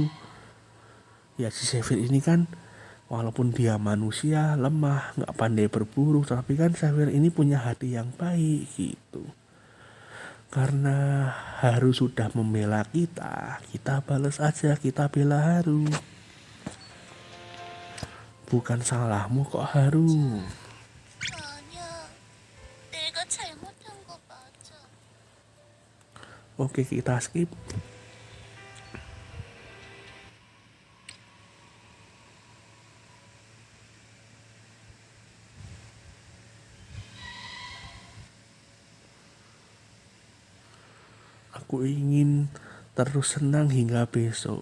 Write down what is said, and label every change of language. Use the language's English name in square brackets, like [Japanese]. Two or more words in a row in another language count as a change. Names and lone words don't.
[Indonesian] Ya si Xavier ini kan walaupun dia manusia lemah, nggak pandai berburu, tapi kan Xavier ini punya hati yang baik gitu. Karena Haru sudah membela kita balas aja, kita bela Haru. Bukan salahmu kok Haru. [Korean] 아니야. 내가 잘못한 거 맞아. [Indonesian] Oke kita skip. Aku ingin terus senang hingga besok.